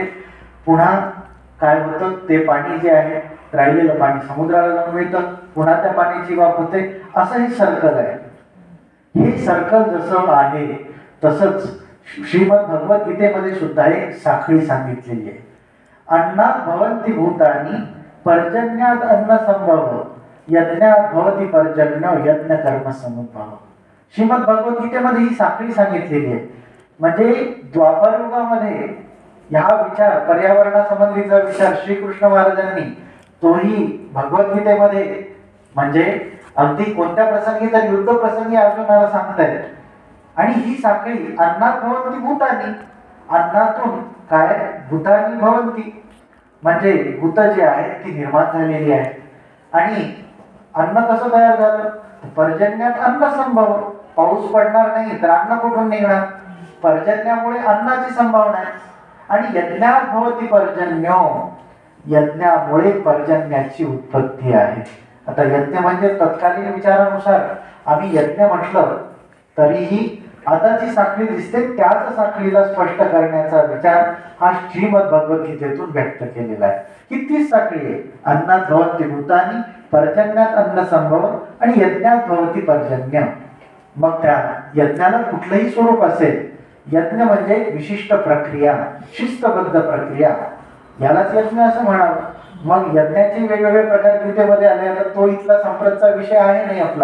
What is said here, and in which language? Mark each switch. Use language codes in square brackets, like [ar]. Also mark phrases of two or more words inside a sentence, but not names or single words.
[mr] पुन्हा काय होतं, ते पाणी जे आहे राहिलेलं पाणी समुद्राला जाऊन मिळतं, पुन्हा त्या पाण्याची वाफ होते. असं हे सर्कल आहे. हे सर्कल जसं आहे तसंच श्रीमद भगवद्गीतेमध्ये सुद्धा एक साखळी सांगितलेली आहे. [sa] अन्नात भवन्ति भूतानि पर्जन्यात अन्न संभव यज्ञात भवति पर्जन्य यज्ञ कर्म समुद्भव. [mr] श्रीमद भगवद्गीतेमध्ये ही साखळी सांगितलेली आहे. म्हणजे द्वापर युगामध्ये हा विचार, पर्यावरणासंबंधीचा विचार श्रीकृष्ण महाराजांनी तोही भगवद्गीतेमध्ये, म्हणजे अगदी कोणत्या प्रसंगी तर युद्ध प्रसंगी अर्जुनाला सांगतायत. आणि ही साखळी [sa] अन्नात भवन्ति भूतानि, [mr] अन्नातून काय [sa] भूतानि भवन्ति, [mr] म्हणजे भूत जे आहेत ती निर्माण झालेली आहे. आणि अन्न कसं तयार झालं? [sa] पर्जन्यात अन्न संभव, [mr] पाऊस पडणार नाही तर अन्न कुठून निघणार? पर्जन्यामुळे अन्नाची संभावना आहे. आणि [sa] यज्ञात भवति पर्जन्यो, [mr] यज्ञामुळे पर्जन्याची उत्पत्ती आहे. आता यज्ञ म्हणजे तत्कालीन विचारानुसार आम्ही यज्ञ म्हटलं तरीही आता जी साखळी दिसते त्याच साखळीला स्पष्ट करण्याचा विचार हा श्रीमद भगवद्गीतेतून व्यक्त केलेला आहे. ही तीच साखळी आहे. [sa] अन्नात भवति भूतानि पर्जन्यात अन्न संभव आणि यज्ञात भवति पर्जन्य. [mr] मग त्या यज्ञाला कुठलंही स्वरूप असेल, यज्ञ म्हणजे विशिष्ट प्रक्रिया, शिस्तबद्ध प्रक्रिया, यालाच यज्ञ असं म्हणावं. मग यज्ञाचे वेगवेगळे प्रकार गीतेमध्ये आले, तर तो इथला संप्रतचा विषय आहे नाही आपला.